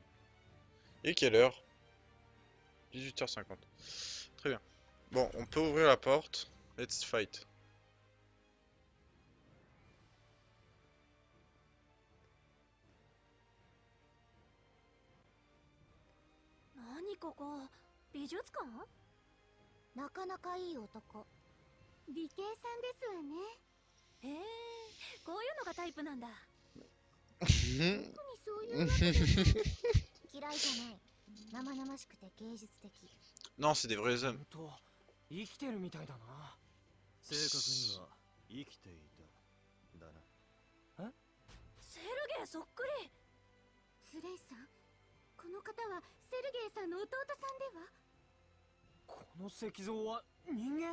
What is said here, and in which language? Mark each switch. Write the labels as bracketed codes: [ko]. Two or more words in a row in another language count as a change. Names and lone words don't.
[fr] Et quelle heure? 18h50. Très bien. Bon, on peut ouvrir la porte. [en] Let's fight. [ja] 何ここ、美術館？なかなかいい男。理系さんですわね。へえ、こういうのがタイプなんだ。特にそういうわけじゃない。嫌いじゃない。生々しくて芸術的。 [fr] Non, c'est des vrais hommes. [ja] 本当生きてるみたいだな正確には生きていた。だな。セルゲイそっくり。スレイさん、この方はセルゲイさんの弟さんでは？この石像は人間